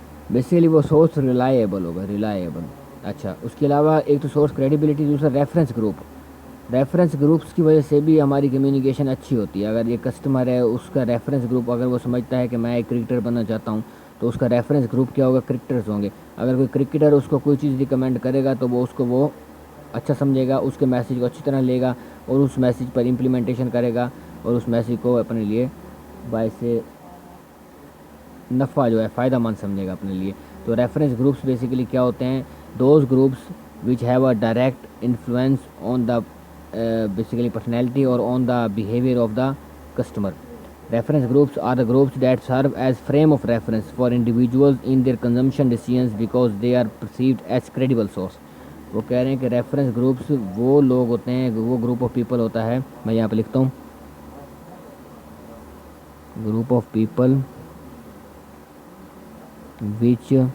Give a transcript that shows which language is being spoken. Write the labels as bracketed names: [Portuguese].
[Urdu] Basically وہ source reliable ہوگا، reliable. اچھا، اس کے علاوہ ایک تو سورس کریڈیبلٹی، دوسرا ریفرنس گروپ۔ ریفرنس گروپس کی وجہ سے بھی ہماری کمیونیکیشن اچھی ہوتی ہے۔ اگر یہ کسٹمر ہے، اس کا ریفرنس گروپ اگر وہ سمجھتا ہے کہ میں ایک کرکٹر بننا چاہتا ہوں تو اس کا ریفرنس گروپ کیا ہوگا؟ کرکٹرز ہوں گے۔ اگر کوئی کرکٹر اس کو کوئی چیز ریکمینڈ کرے گا تو وہ اس کو وہ اچھا سمجھے گا، اس کے میسیج کو اچھی طرح لے گا اور اس میسیج پر امپلیمنٹیشن کرے گا اور اس میسیج کو اپنے لیے باعث نفع جو ہے، فائدہ مند سمجھے گا اپنے لیے۔ تو ریفرنس گروپس بیسیکلی کیا ہوتے ہیں؟ [English] Those groups which have a direct influence on the basically personality or on the behavior of the customer. Reference groups are the groups that serve as frame of reference for individuals in their consumption decisions because they are perceived as credible source. [Urdu] وہ کہہ رہے ہیں کہ reference groups وہ لوگ ہوتے ہیں، وہ گروپ آف پیپل ہوتا ہے، میں یہاں پہ لکھتا ہوں، گروپ آف پیپل which